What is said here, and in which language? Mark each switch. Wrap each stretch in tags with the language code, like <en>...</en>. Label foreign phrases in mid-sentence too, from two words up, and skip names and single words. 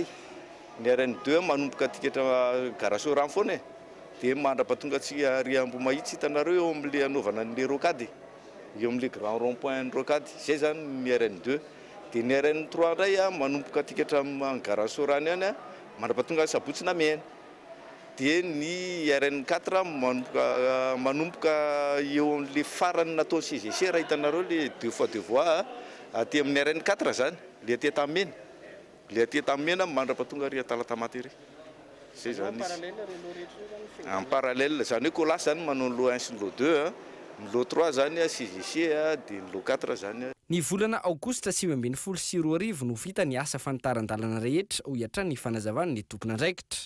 <mg>Ny RN2 manomboka tikatra Garasora foana dia mandrapatonga tsy ria Ambomahitsy hitanareo eo amin'le anaovana an'le rocade eo amin'le</mg> <fr>grand rond point</fr> <mg>ny rocade zay zany ny RN2. Dia ny RN3 indray manomboka tikatra Garasorany any mandrapatonga Sabotsy na Mena. Dia ny RN4 manomboka eo amin'le farany nataony CGC raha hitanareo le</mg> <fr>2 fois 2 voies</fr> <mg>aty amin'ny RN4 zany le aty Tamena. Le aty Tamena mandrapatonga ria Talatamaty ry. Zay zany</mg> <fr>en parallèle</fr> <mg>zany hoe Colas zany manao lo 1 sy lo 2 ny lo 3 zany CGC dia ny lo 4 zany. Ny volana aogositra 2024 no vita ny asa fanitaran-dalana rehetra ho hiatrany ny fanazavana ny tompon'andraikitra.</mg>